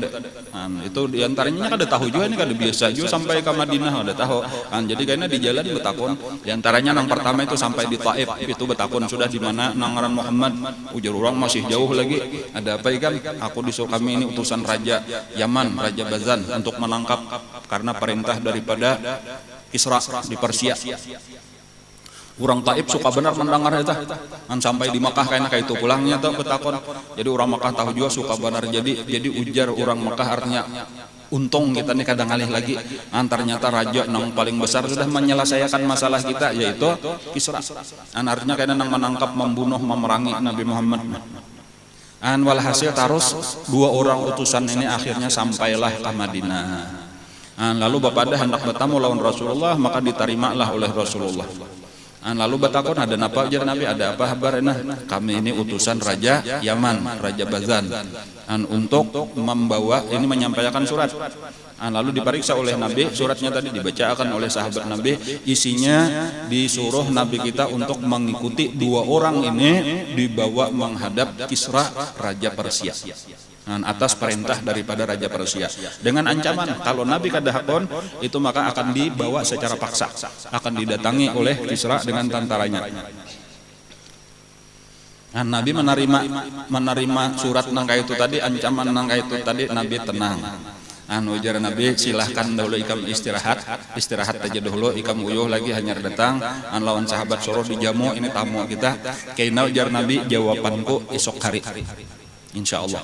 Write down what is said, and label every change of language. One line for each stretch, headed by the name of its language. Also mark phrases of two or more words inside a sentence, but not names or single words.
Banjar: Itu diantaranya kada tahu juga ini kada biasa juga sampai ke Madinah ada tahu. Jadi kayaknya di jalan betakon. Diantaranya nang pertama itu sampai di Taif itu betakon sudah di mana nang ngaran Muhammad. Ujar orang masih jauh lagi.
Indonesian: Ada apa ikan? Aku disuruh kami ini utusan raja Yaman, raja Bazan untuk menangkap karena perintah daripada Kisra di Persia. Orang Taif suka benar mendengar itu.
Banjar: Sampai di Makkah kayak itu pulangnya tuh betakon. Jadi orang Makkah tahu juga suka benar. Jadi ujar orang Makkah artinya untung kita nih kadang alih lagi.
Indonesian: Ternyata raja yang paling besar sudah menyelesaikan masalah kita, yaitu Kisra.
Banjar: Artinya kayak nang menangkap, membunuh, memerangi Nabi Muhammad.
Indonesian: Walhasil terus 2 orang utusan ini akhirnya sampailah ke Madinah.
Banjar: Lalu bapada hendak bertamu lawan Rasulullah, maka diterimalah oleh Rasulullah. Lalu batakon ada napa ujar Nabi,
Indonesian: ada apa kabar? Kami ini utusan raja Yaman, raja Bazan, untuk membawa ini menyampaikan surat. Lalu diperiksa oleh Nabi, suratnya tadi dibacakan oleh sahabat Nabi, isinya disuruh Nabi kita untuk mengikuti 2 orang ini dibawa menghadap Kisra raja Persia. Atas perintah daripada raja Persia dengan ancaman kalau Nabi kadahakon itu maka akan dibawa secara paksa, akan didatangi oleh Kisra dengan tentaranya.
Banjar: Nabi menerima surat nangka itu tadi, ancaman nangka itu tadi, Nabi tenang. Ujar Nabi, silahkan dahulu ikam istirahat aja dahulu, ikam uyuh lagi hanya datang. Lawan sahabat suruh dijamu, ini tamu kita. Kaina ujar Nabi, jawabanku esok hari,
Arabic: insya Allah.